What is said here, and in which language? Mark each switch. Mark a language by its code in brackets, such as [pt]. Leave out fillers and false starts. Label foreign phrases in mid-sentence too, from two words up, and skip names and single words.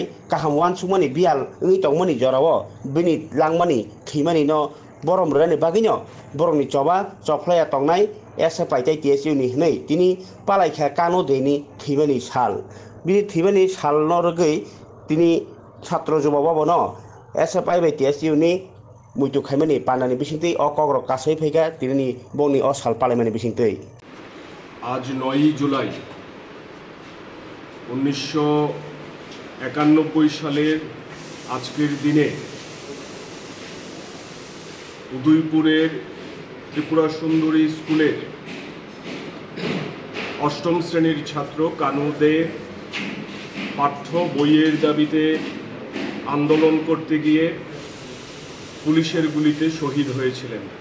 [brx] काहाम वानसुमनि बियाल ओङि दंमनि जराओ बिनि लांमानि थैमानि न बरम रनि बागैनो बरमनि चबा चफ्लाया तंनाय SFI TSU नि हनै तिनि पालायखा कानु देनि थैमानि साल बिनि थैमानि साल न रगै तिनि छात्र जुबाबो न SFI TSU नि मुइतु खायमानि पानानि बिसिंतै अकग्र कासै फैगा तिनि बंनि असाल पालायमानि बिसिंतै [bn] আজ 9 জুলাই 1991 সালের আজকের দিনে উদয়পুরের ত্রিপুরা সুন্দরী স্কুলের অষ্টম শ্রেণীর ছাত্র কানু দে পাঠ্য বইয়ের দাবিতে আন্দোলন করতে গিয়ে পুলিশের গুলিতে শহীদ হয়েছিলেন।